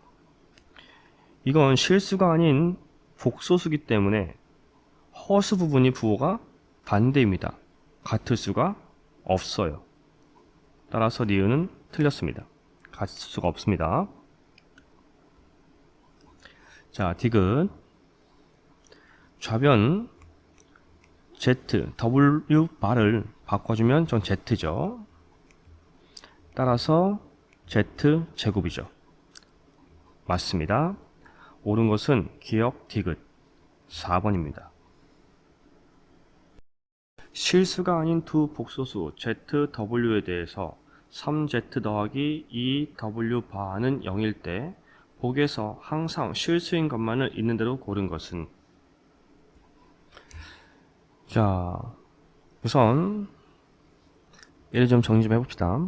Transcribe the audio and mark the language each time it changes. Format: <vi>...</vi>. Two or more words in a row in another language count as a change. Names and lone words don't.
<ko>이건 실수가 아닌 복소수기 때문에 허수 부분이 부호가 반대입니다. 같을 수가 없어요. 따라서 니은은 틀렸습니다. 같을 수가 없습니다. 자, 디귿. 좌변 z, w 바를 바꿔주면 전 z죠. 따라서 z 제곱이죠. 맞습니다. 옳은 것은 기억 디귿 4번입니다. 실수가 아닌 두 복소수 z, w에 대해서 3z 더하기 2w 바는 0일 때 복에서 항상 실수인 것만을 있는 대로 고른 것은. 자, 우선 얘를 좀 정리 좀 해봅시다.</ko>